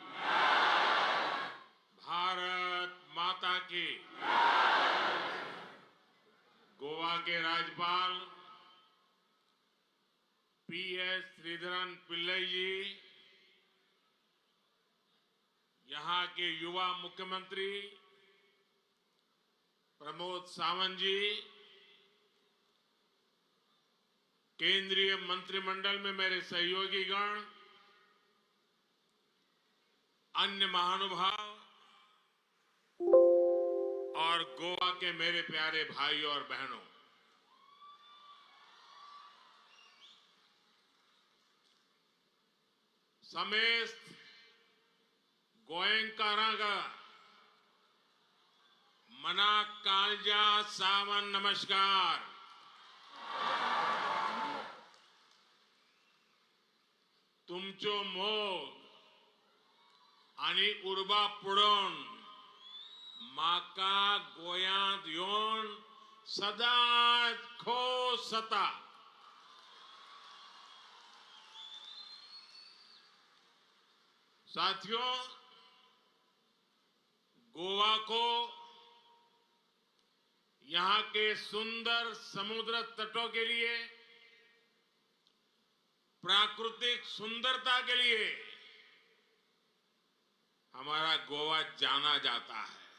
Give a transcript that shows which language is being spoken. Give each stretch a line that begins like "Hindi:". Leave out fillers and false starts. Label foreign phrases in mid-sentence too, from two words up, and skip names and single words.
Hindi: भारत माता की। गोवा के राज्यपाल पीएस श्रीधरन पिल्लई जी, यहां के युवा मुख्यमंत्री प्रमोद सावंत जी, केंद्रीय मंत्रिमंडल में मेरे सहयोगी गण, अन्य महानुभाव और गोवा के मेरे प्यारे भाई और बहनों,
Konkani: समेस्त गोयंकारागा मना कालजा सावन नमस्कार। तुमचो मोग आणि उर्बा पुढून माका गोयांत येऊन सदाच खोस जाता।
Hindi: साथियों, गोवा को यहां के सुंदर समुद्र तटों के लिए, प्राकृतिक सुंदरता के लिए हमारा गोवा जाना जाता है।